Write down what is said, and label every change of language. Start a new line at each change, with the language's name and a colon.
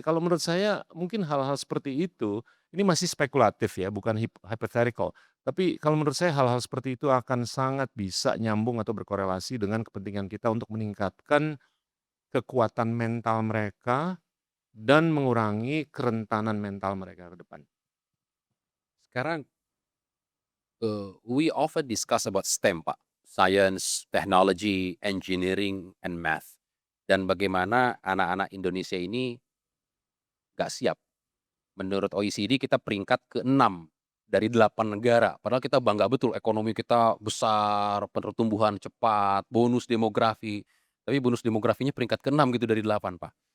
Indonesian: Kalau menurut saya mungkin hal-hal seperti itu, ini masih spekulatif ya, bukan hypothetical. Tapi kalau menurut saya hal-hal seperti itu akan sangat bisa nyambung atau berkorelasi dengan kepentingan kita untuk meningkatkan kekuatan mental mereka dan mengurangi kerentanan mental mereka ke depan. Sekarang
English: we often discuss about STEM, Pak. Science, Technology, Engineering, and Math.
Indonesian: Dan bagaimana anak-anak Indonesia ini nggak siap. Menurut OECD kita peringkat ke-6 dari 8 negara. Padahal kita bangga betul ekonomi kita besar, pertumbuhan cepat, bonus demografi. Tapi bonus demografinya peringkat ke-6 gitu dari 8, Pak.